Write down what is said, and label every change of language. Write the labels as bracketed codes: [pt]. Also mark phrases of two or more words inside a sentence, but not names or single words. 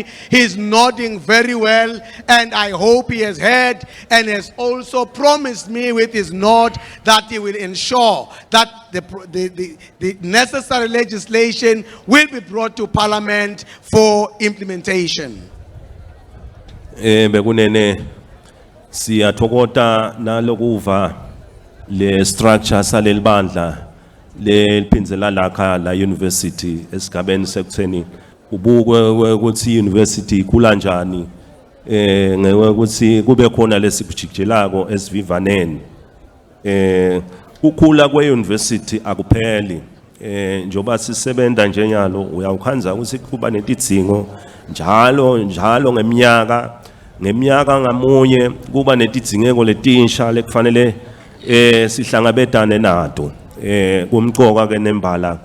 [en] He's nodding very well, and I hope he has heard and has also promised me with his nod that he will ensure that the necessary legislation will be brought to Parliament for implementation. [ss] Bekunene siyathokota nalokuva le structure saleli bandla leliphindzela lakha la university esigabeni sekutheni ubukwe ukuthi university ikhula njani ngekuthi kube khona lesikujikelako esivivaneni ukukhula kwe-university akupheli njoba sisebenta njenyalo uyawukhanza ukuthi kuba netidzingo njalo ngeminyaka ngamunye kuba netidzingeko letinsha lekufanele sihlangabetane nato kumqoka ke nembala